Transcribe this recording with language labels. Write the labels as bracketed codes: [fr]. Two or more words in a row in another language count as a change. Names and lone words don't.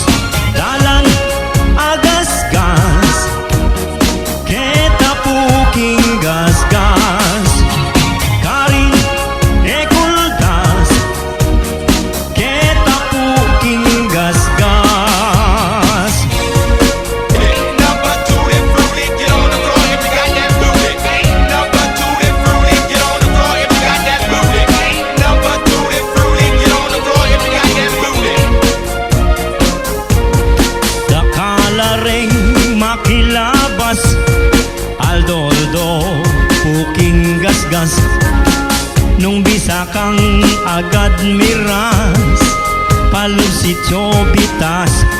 [pam] Dalang agasgas, keta puking gasgas. Karing kekuldas, keta puking gasgas. [en] Ain't number two that fruity, get on the floor if you got that booty. Ain't number two that fruity, get on the floor if you got that booty. Ain't number two that fruity, get on the floor if you got that booty. [pam] Dakala ring makilabas, aldoldo puking gasgas. Nung bisa kang agad miras, palusityo bitas.